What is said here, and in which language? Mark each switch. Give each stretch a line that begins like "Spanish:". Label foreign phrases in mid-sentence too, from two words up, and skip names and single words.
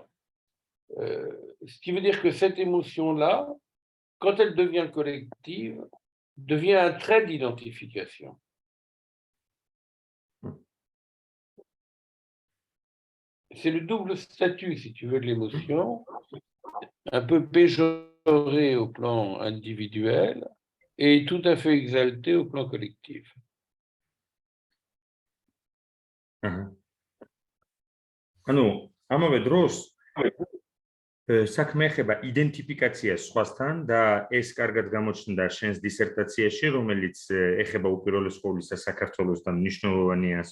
French: Ce qui veut dire que cette émotion-là, quand elle devient collective, devient un trait d'identification. C'est le double statut, si tu veux, de l'émotion, un peu péjoré au plan individuel et tout à fait exalté au plan collectif.
Georgian: ანუ ამავე დროს საქმე ეხება იდენტიფიკაციას სხვასთან და ეს კარგად გამოჩნდა შენს დისერტაციაში, რომელიც ეხება უპირველეს ყოვლისა საქართველოს და მნიშვნელოვანია, ასე